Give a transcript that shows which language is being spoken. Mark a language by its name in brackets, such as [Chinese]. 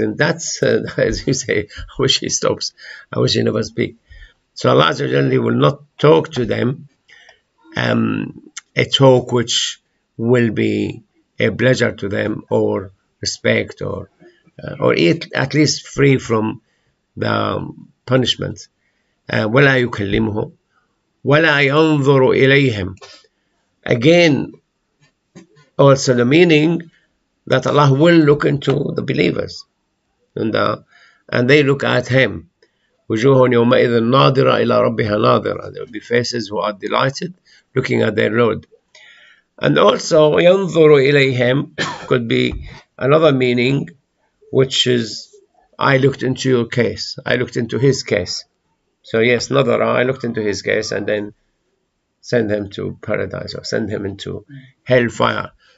[English] And that's, as you say, I wish he stops. I wish he never speaks. So Allah will not talk to them a talk which will be a pleasure to them, or respect, or at least free from the punishment. [Arabic] ولا يكلمهم ولا ينظر إليهم. [English] Again, also the meaning that Allah will look into the believers, and they look at him. [Arabic] وجوه يومئذ ناظرة إلى ربها ناظرة. [English] There will be faces who are delighted looking at their Lord. And also [Arabic] ينظر إليهم [English] could be another meaning, which is, I looked into your case, I looked into his case. So yes, nadara, I looked into his case and then send him to paradise, or send him into hellfire.